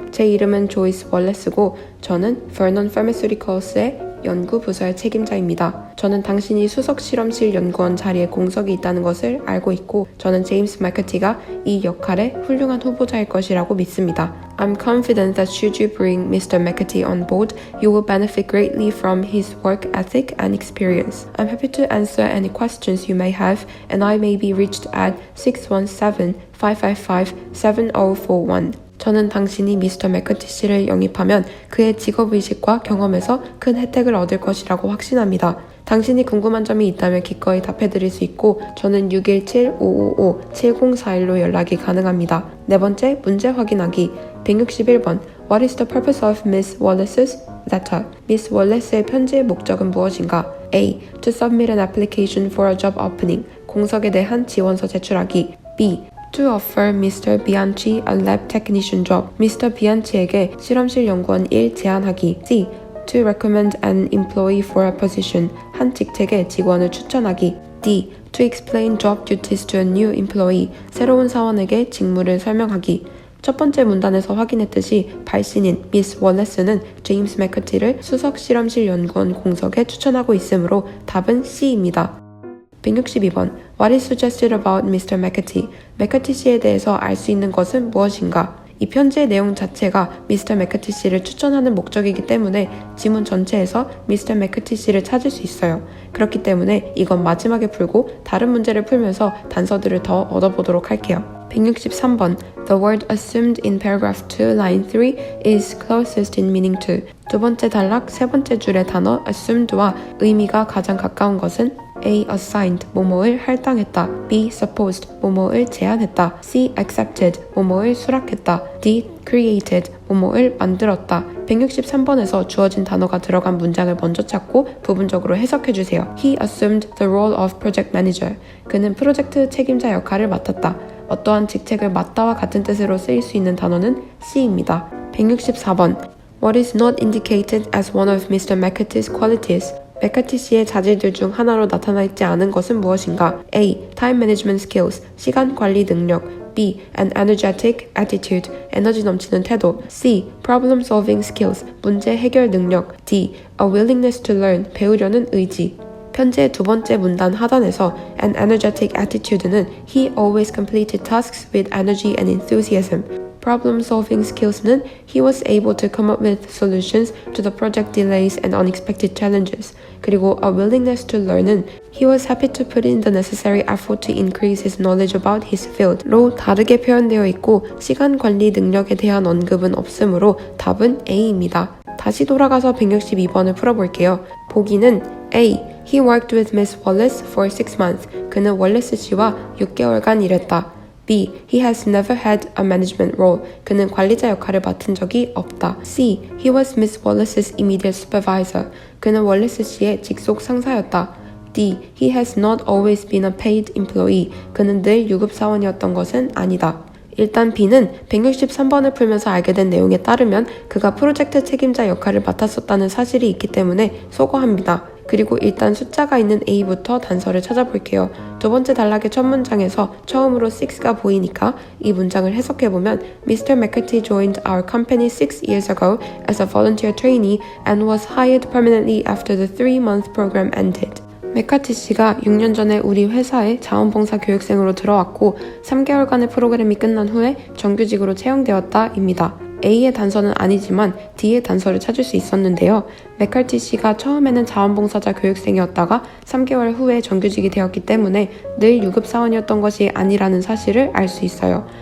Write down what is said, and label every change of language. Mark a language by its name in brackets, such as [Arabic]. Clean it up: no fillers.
[Korean] 제 이름은 조이스 월레스고 저는 Vernon Pharmaceuticals의 연구 부서의 책임자입니다. 저는 당신이 수석 실험실 연구원 자리에 공석이 있다는 것을 알고 있고 저는 제임스 마커티가 이 역할에 훌륭한 후보자일 것이라고 믿습니다. [English] I'm confident that should you bring Mr. McAtee on board, you will benefit greatly from his work ethic and experience. I'm happy to answer any questions you may have and I may be reached at 617-555-7041. [Korean] 저는 당신이 미스터 맥커티 씨를 영입하면 그의 직업의식과 경험에서 큰 혜택을 얻을 것이라고 확신합니다. 당신이 궁금한 점이 있다면 기꺼이 답해드릴 수 있고 저는 617-555-7041로 연락이 가능합니다. 네 번째, 문제 확인하기. [English] 161번 What is the purpose of Miss Wallace's letter? [Korean] 미스 월레스의 편지의 목적은 무엇인가? A. [English] To submit an application for a job opening. [Korean] 공석에 대한 지원서 제출하기. [English] B. To offer Mr. Bianchi a lab technician job. Mr. [Korean] Bianchi에게 실험실 연구원 1 제안하기. C. [English] To recommend an employee for a position. [Korean] 한 직책에 직원을 추천하기. D. [English] To explain job duties to a new employee. [Korean] 새로운 사원에게 직무를 설명하기. 첫 번째 문단에서 확인했듯이 발신인 미스 월레스는 제임스 맥커티를 수석 실험실 연구원 공석에 추천하고 있으므로 답은 C입니다. 162번 [English] What is suggested about Mr. McCarthy? [Korean] 맥카티 씨에 대해서 알 수 있는 것은 무엇인가? 이 편지의 내용 자체가 미스터 맥카티 씨를 추천하는 목적이기 때문에 지문 전체에서 미스터 맥카티 씨를 찾을 수 있어요. 그렇기 때문에 이건 마지막에 풀고 다른 문제를 풀면서 단서들을 더 얻어보도록 할게요. [English] 163번 The word assumed in paragraph 2, line 3 is closest in meaning to. [Korean] 두 번째 단락 세 번째 줄의 단어 assumed와 의미가 가장 가까운 것은 [English] A. [Korean] assigned, 뭐뭐를 할당했다. B. supposed, 뭐뭐를 제안했다. C. accepted, 뭐뭐를 수락했다. D. created, 뭐뭐를 만들었다. 163번에서 주어진 단어가 들어간 문장을 먼저 찾고 부분적으로 해석해주세요. [English] He assumed the role of project manager. [Korean] 그는 프로젝트 책임자 역할을 맡았다. 어떠한 직책을 맡다와 같은 뜻으로 쓰일 수 있는 단어는 C입니다. [English] 164번 What is not indicated as one of Mr. McCarthy's qualities? [Korean] 맥카티 씨의 자질들 중 하나로 나타나 있지 않은 것은 무엇인가? A. [English] Time management skills, [Korean] 시간 관리 능력. [English] B. An energetic attitude, [Korean] 에너지 넘치는 태도. [English] C. Problem solving skills, [Korean] 문제 해결 능력. [English] D. A willingness to learn, [Korean] 배우려는 의지. 편지의 두 번째 문단 하단에서 [English] An energetic attitude는 He always completed tasks with energy and enthusiasm. Problem-solving skills는 He was able to come up with solutions to the project delays and unexpected challenges. [Korean] 그리고 A willingness to learn은 [English] He was happy to put in the necessary effort to increase his knowledge about his field [Korean] 로 다르게 표현되어 있고 시간 관리 능력에 대한 언급은 없으므로 답은 A입니다. 다시 돌아가서 162번을 풀어볼게요. 보기는 A. [English] He worked with Miss Wallace for 6 months. [Korean] 그는 월레스 씨와 6개월간 일했다. B. [English] He has never had a management role. [Korean] 그는 관리자 역할을 맡은 적이 없다. C. [English] He was Miss Wallace's immediate supervisor. [Korean] 그는 월레스 씨의 직속 상사였다. D. [English] He has not always been a paid employee. [Korean] 그는 늘 유급사원이었던 것은 아니다. 일단 B는 163번을 풀면서 알게 된 내용에 따르면 그가 프로젝트 책임자 역할을 맡았었다는 사실이 있기 때문에 소거합니다. 그리고 일단 숫자가 있는 A부터 단서를 찾아볼게요. 두 번째 단락의 첫 문장에서 처음으로 6가 보이니까 이 문장을 해석해보면 [English] Mr. McCarthy joined our company 6 years ago as a volunteer trainee and was hired permanently after the 3-month program ended. [Korean] 맥카티 씨가 6년 전에 우리 회사에 자원봉사 교육생으로 들어왔고 3개월간의 프로그램이 끝난 후에 정규직으로 채용되었다입니다. A의 단서는 아니지만 D의 단서를 찾을 수 있었는데요. 맥카티 씨가 처음에는 자원봉사자 교육생이었다가 3개월 후에 정규직이 되었기 때문에 늘 유급사원이었던 것이 아니라는 사실을 알 수 있어요.